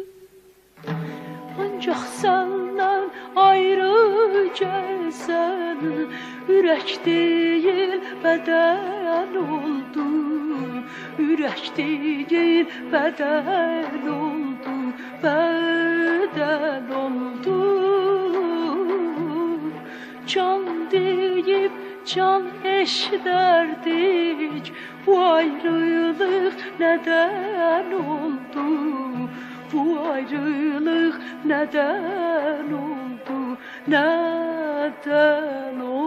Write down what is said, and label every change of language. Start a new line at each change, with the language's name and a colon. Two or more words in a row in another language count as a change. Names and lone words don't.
Azerbaijani: Ancaq səndən ayrı gəzən ürək deyil bədən oldu. Ürək deyil bədən oldu, bədən oldu.
Turkish: Can deyip can eşderdik, bu ayrılık neden oldu? Bu ayrılık neden oldu? Neden oldu?